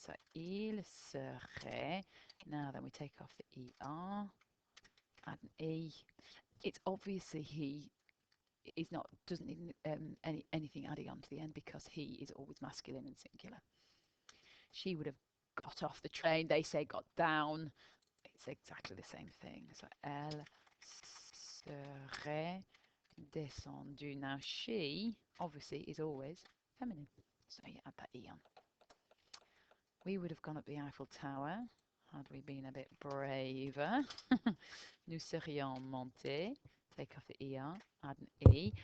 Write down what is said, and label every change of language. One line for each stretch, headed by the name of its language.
English: So
French: il serait.
English: Now then we take off the er, add an e. It's obviously he is not, doesn't need anything adding on to the end because he is always masculine and singular. She would have got off the train. They say got down. It's exactly the same thing.
French: So elle serait descendue.
English: Now she obviously is always feminine. So you add that e on. We would have gone up the Eiffel Tower had we been a bit braver.
French: Nous serions montés.
English: Take off the er, add an e.